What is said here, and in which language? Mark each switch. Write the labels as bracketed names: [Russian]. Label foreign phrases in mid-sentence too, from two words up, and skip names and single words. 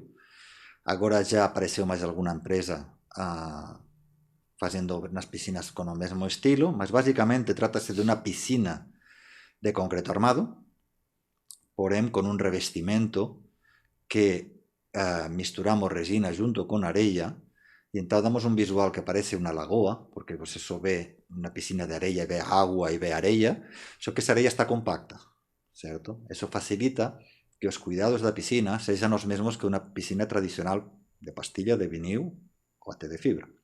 [Portuguese] Agora já apareceu mais alguma empresa fazendo nas piscinas com o mesmo estilo, mas basicamente trata-se de uma piscina de concreto armado, porém com um revestimento que misturamos resina junto [Galician] con areia e entón damos un visual que parece unha lagoa, [Portuguese] porque você só ve unha piscina de areia e ve agua e ve areia, só que esa areia está compacta, certo? [Galician] Eso facilita que os cuidados da piscina sexan os mesmos que unha piscina tradicional de pastilla, de vinil ou até de fibra.